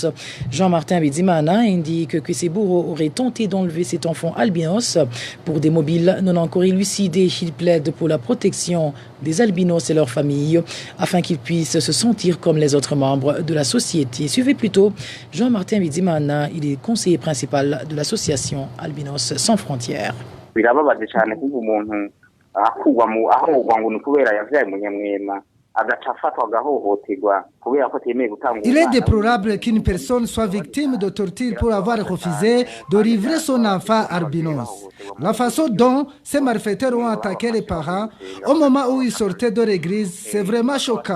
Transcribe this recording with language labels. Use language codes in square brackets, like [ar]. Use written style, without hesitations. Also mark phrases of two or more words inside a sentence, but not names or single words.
[fr] Jean-Martin Bizimana indique que ses bourreaux auraient tenté d'enlever cet enfant albinos pour des mobiles non encore élucidés. Il plaide pour la protection des albinos et leurs familles afin qu'ils puissent se sentir comme les autres membres de la société. Suivez plutôt Jean-Martin Bizimana, il est conseiller principal de l'association Albinos Sans Frontières. [rn] Birababaje cyane kuko umuntu akugwa mu ahogwa ngo nukubera yavyaye munyamwema. [fr] Il est déplorable qu'une personne soit victime de torture pour avoir refusé de livrer son enfant albinos. La façon dont ces malfaiteurs ont attaqué les parents au moment où ils sortaient de l'église, c'est vraiment choquant.